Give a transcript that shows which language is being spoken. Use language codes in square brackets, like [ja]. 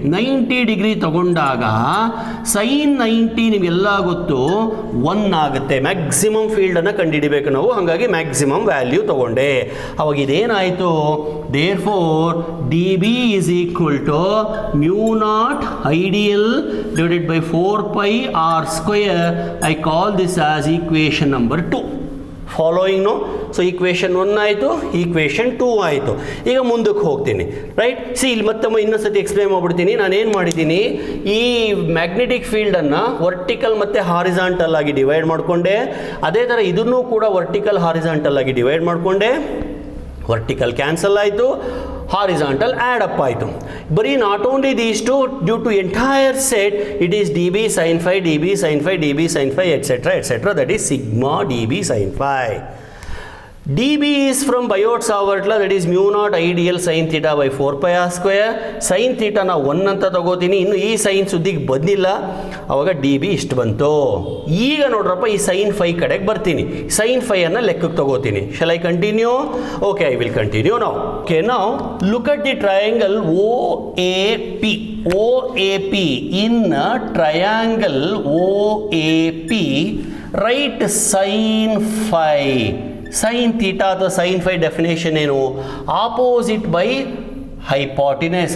[kn] 90 degree ತಗೊಂಡಾಗ sign 90 ನಿಮಗೆಲ್ಲ ಗೊತ್ತು 1 ಆಗುತ್ತೆ. ಮ್ಯಾಕ್ಸಿಮಮ್ ಫೀಲ್ಡನ್ನು ಕಂಡುಹಿಡಿಬೇಕು ನಾವು, ಹಾಗಾಗಿ ಮ್ಯಾಕ್ಸಿಮಮ್ ವ್ಯಾಲ್ಯೂ ತಗೊಂಡೆ. ಅವಾಗ ಇದೇನಾಯಿತು? [en] Therefore D B is equal to mu naught I dl divided by 4πr². I call this as equation number 2. Following no? [kn] So equation 1 ಆಯಿತು, equation 2 ಆಯಿತು. ಈಗ ಮುಂದಕ್ಕೆ ಹೋಗ್ತೀನಿ. ರೈಟ್? ಇಲ್ಲಿ ಮತ್ತೊಮ್ಮೆ ಇನ್ನೊಂದ್ಸತಿ ಎಕ್ಸ್ಪ್ಲೇನ್ ಮಾಡ್ಬಿಡ್ತೀನಿ. ನಾನೇನು ಮಾಡಿದ್ದೀನಿ, ಈ ಮ್ಯಾಗ್ನೆಟಿಕ್ ಫೀಲ್ಡನ್ನು ವರ್ಟಿಕಲ್ ಮತ್ತು ಹಾರಿಜಾಂಟಲ್ ಆಗಿ ಡಿವೈಡ್ ಮಾಡಿಕೊಂಡೆ. ಅದೇ ಥರ ಇದನ್ನು ಕೂಡ ವರ್ಟಿಕಲ್ ಹಾರಿಜಾಂಟಲ್ ಆಗಿ ಡಿವೈಡ್ ಮಾಡಿಕೊಂಡೆ. ವರ್ಟಿಕಲ್ ಕ್ಯಾನ್ಸಲ್ ಆಯಿತು, ಹಾರಿಜಾಂಟಲ್ ಆ್ಯಡ್ ಅಪ್ ಆಯಿತು. [en] ಬರೀ not only these two, due to entire set it is D B sine phi, D B sine phi, D B sine phi etcetera etcetera, that is sigma D B sine phi. dB is from Biot-Savart law, that is mu naught I dl sin theta by 4 pi r square. [kn] Sin theta ನಾ 1 ಅಂತ ತಗೋತೀನಿ, ಇನ್ನು ಈ sign ಸುದ್ದಿಗೆ ಬಂದಿಲ್ಲ, ಅವಾಗ dB ಇಷ್ಟು ಬಂತು. ಈಗ ನೋಡ್ರಪ್ಪ ಈ sin phi ಕಡೆಗೆ ಬರ್ತೀನಿ, sin phi ಅನ್ನು ಲೆಕ್ಕಕ್ಕೆ ತಗೋತೀನಿ. [en] Shall I continue? Okay, I will continue now. Okay, now look at the triangle OAP. OAP, in a triangle OAP, write sin phi. [kn] Sin theta ಅಥವಾ sin phi ಡೆಫಿನೇಷನ್ ಏನು? [en] Opposite by hypotenuse.